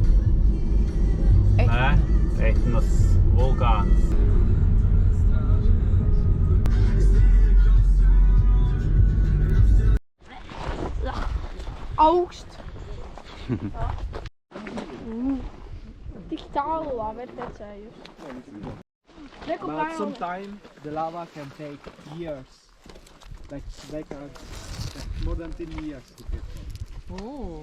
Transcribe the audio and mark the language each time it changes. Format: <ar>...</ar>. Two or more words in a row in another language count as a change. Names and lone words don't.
<lv>Nē? Etnas vulkāns. Augst. Tik tālu lava ir tecējusi.</lv> <en>But sometimes the lava can take years, like more than 10 years to get. Oh.</en>